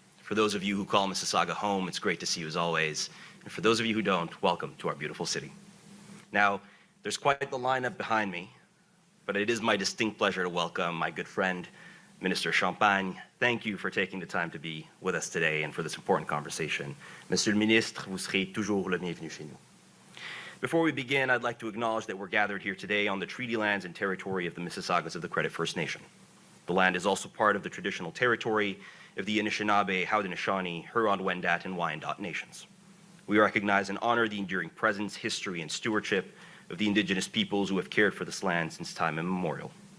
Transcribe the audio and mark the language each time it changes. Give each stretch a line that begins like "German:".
English: For those of you who call Mississauga home, it's great to see you as always. And for those of you who don't, welcome to our beautiful city. Now, there's quite the lineup behind me, but it is my distinct pleasure to welcome my good friend, Minister Champagne. Thank you for taking the time to be with us today and for this important conversation.
French: Monsieur le Ministre, vous serez toujours le bienvenu chez nous.
English: Before we begin, I'd like to acknowledge that we're gathered here today on the treaty lands and territory of the Mississaugas of the Credit First Nation. The land is also part of the traditional territory of the Anishinaabe, Haudenosaunee, Huron-Wendat, and Wyandot nations. We recognize and honor the enduring presence, history, and stewardship of the Indigenous peoples who have cared for this land since time immemorial.